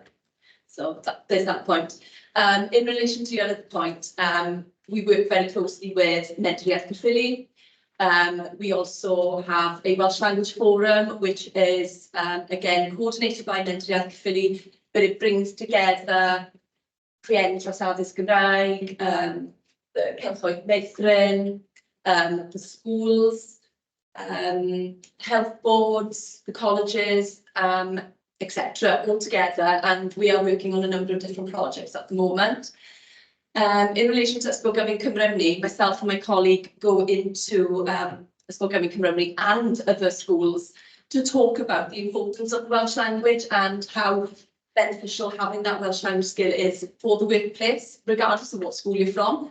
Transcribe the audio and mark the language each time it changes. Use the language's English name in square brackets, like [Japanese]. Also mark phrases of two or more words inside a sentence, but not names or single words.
[English] So there's that point. In relation to your other point, we work very closely with Mentoriaeth Caerphilly. We also have a Welsh Language Forum, which is, again, coordinated by Mentoriaeth Caerphilly, but it brings together rhieni dros addysg Gymraeg, the Celffoedd Meithrin, the schools, health boards, the colleges, etc., all together, and we are working on a number of different projects at the moment. In relation to Ysgol Gyrraedd Cwm Rhymni, myself and my colleague go into Ysgol Gyrraedd Cwm Rhymni and other schools to talk about the importance of the Welsh language and how beneficial having that Welsh language skill is for the workplace, regardless of what school you're from.